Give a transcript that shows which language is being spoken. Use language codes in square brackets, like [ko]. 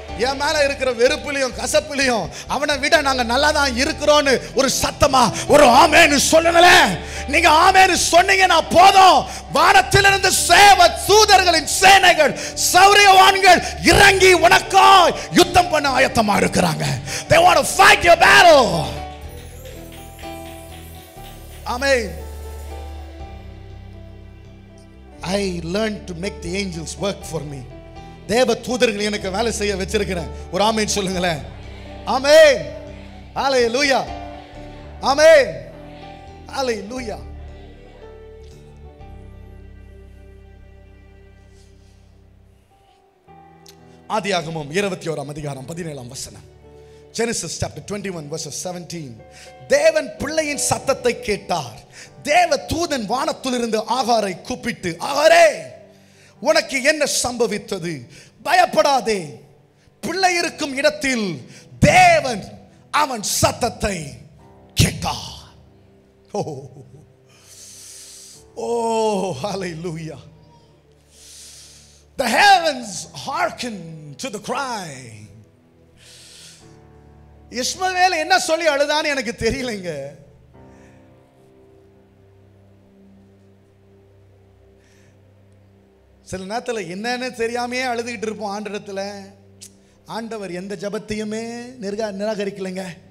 [ta] என் மேல இருக்கிற வெறுப்புலையும் கசப்புலையும் அவனை விட நாங்க நல்லா தான் இருக்கிறோம்னு ஒரு சத்தமா ஒரு ஆமென் சொல்லுங்களேன். நீங்க ஆமென் சொன்னீங்கன்னா போதும், வானத்திலிருந்து சேவ தூதர்களின் சேனைகள் சௌரியவான்கள் இறங்கி உனக்காய் யுத்தம் பண்ண ஆயத்தமா இருக்கிறாங்க. [en] They want to fight your battle. Amen. I learned to make the angels work for me. [ta] தேவ தூதர்கள் எனக்கு வேலை செய்ய வச்சிருக்கிறேன். ஒரு ஆமென் சொல்லுங்களேன். ஆமென். ஹalleluya. ஆமென். ஹalleluya. ஆதியாகமம் 21 அதிகாரம் 17 வசனம். [en] Genesis chapter 21 verses 17. [ta] தேவன் பிள்ளையின் சத்தத்தை கேட்டார். தேவ தூதன் வானத்திலிருந்து ஆகாரை கூப்பிட்டு, ஆகாரே உனக்கு என்ன சம்பவித்தது? பயப்படாதே, பிள்ளை இருக்கும் இடத்தில் தேவன் அவன் சத்தத்தை கேட்டார். [en] Oh, hallelujah. The heavens hearken to the cry. [ta] இஸ்மவேல் என்ன சொல்லி அழுதான்னு எனக்கு தெரியலைங்க. சில நேரத்தில் என்னன்னு தெரியாமையே அழுதுகிட்டு இருப்போம் ஆண்டவரிடத்துல. ஆண்டவர் எந்த ஜபத்தையுமே நிராகரிக்கலைங்க.